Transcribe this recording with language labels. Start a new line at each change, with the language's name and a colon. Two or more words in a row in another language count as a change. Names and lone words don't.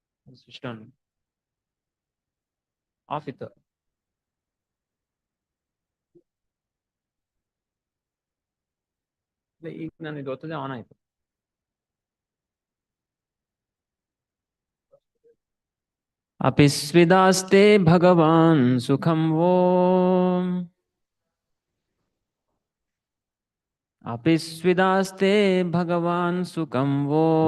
English: Switched on. Off it.
Kannada: ಈಗ ನಾನು ಇದು ಒತ್ತದೆ ಆನ್ ಆಯ್ತು.
Sanskrit: अपि स्विदास्ते भगवान् सुखं वो अपि स्विदास्ते भगवान् सुखं वो